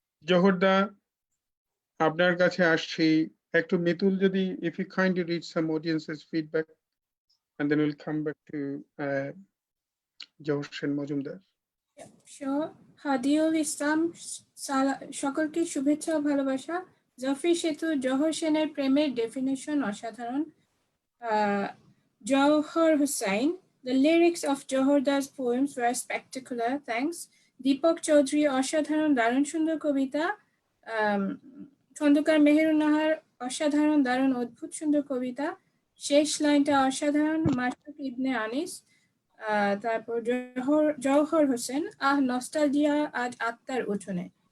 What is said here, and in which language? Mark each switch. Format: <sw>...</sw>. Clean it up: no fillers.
<bn>জহরদা আপনার কাছে আসছি একটু মিতুল যদি</bn> <en>if you kindly read some audience's feedback and then we'll come back to Jahar Sen Mazumdar. Sure.</en> <bn>Hadiul Islam সকলকে শুভেচ্ছা ও ভালোবাসা জফরি সেতু জহর সেনের প্রেমের ডেফিনেশন অসাধারণ।</bn> <en>Jawhar Hussain, the lyrics of Jawhar's poems were spectacular, thanks.</en> <bn>Deepak Chaudhary, অসাধারণ দারুণ সুন্দর কবিতা। খন্দকার মেহেরুন নাহার, অসাধারণ দারুণ অদ্ভুত সুন্দর কবিতা। শেষ লাইনটা অসাধারণ, মাসুক ইবনে আনিস। তারপর জওহর হোসেন, নস্টালজিয়া আজ আত্মার উঠোনে।</bn>